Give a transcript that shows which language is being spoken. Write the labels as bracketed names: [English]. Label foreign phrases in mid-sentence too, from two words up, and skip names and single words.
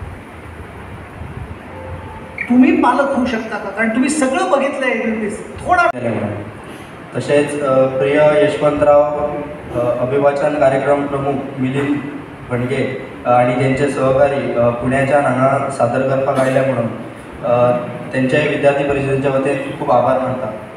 [Marathi] तुम्ही पालक होऊ शकता का? कारण तुम्ही सगळं बघितलंय. थोडा तसेच प्रिय यशवंतराव अभिवाचन कार्यक्रम प्रमुख मिलिंद भणगे आणि त्यांचे सहकारी पुण्याच्या [Konkani] हांगा सादर करपाक आयल्या [Marathi] म्हणून त्यांच्याही विद्यार्थी परिषदेच्या वतीन खूप आभार मानतात.